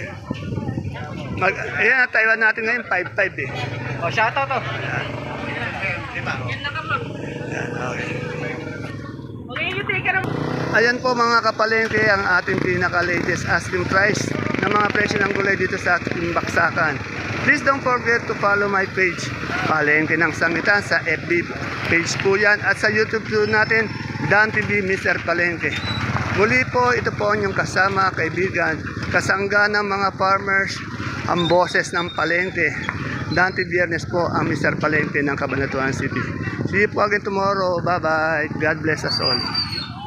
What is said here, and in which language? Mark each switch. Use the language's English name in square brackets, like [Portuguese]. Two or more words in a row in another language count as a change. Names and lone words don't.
[Filipino] Ayan, Taiwan natin ngayon, 5-5 eh. [English] O, shoutout to. [Filipino] Ayan, okay. Mag-iintay ka naman. Ayan po mga kapalengke ang ating pinaka-latest [English] asking price [Filipino] ng mga presyo ng gulay dito sa ating baksakan. [English] Please don't forget to follow my page, [Filipino] Palengke ng Sangitan, sa FB page po yan. At sa YouTube po natin, Dan TV Mr. Palengke. Muli po, ito po ang inyong kasama, kaibigan, kasangga ng mga farmers, ang boses ng palengke. Dante Biernes po ang Mr. Palengke ng Cabanatuan City. [English] See you [Filipino] po [English] again tomorrow. Bye-bye. God bless us all.